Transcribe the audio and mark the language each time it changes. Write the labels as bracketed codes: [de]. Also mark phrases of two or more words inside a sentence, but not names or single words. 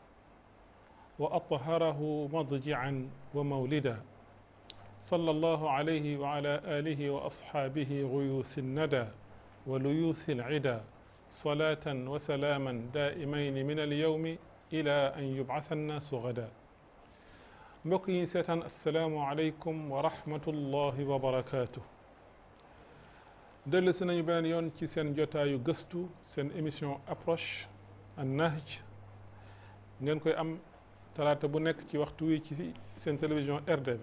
[ar] وأطهره مضجعا ومولدا، صلى الله عليه وعلى آله وأصحابه غيوث الندى وليوث العدا صلاة وسلاما دائمين من اليوم إلى أن يبعث الناس غدا. [wo] mbokk yi seetaan [ar] السلام عليكم ورحمة الله وبركاته. [wo] dellu si nañu beneen yoon ci seen jotaayu gëstu seen émission approche [ar] النهج [wo] ngeen koy am talaata bu nekk ci waxtu wi ci seen télévision RDV.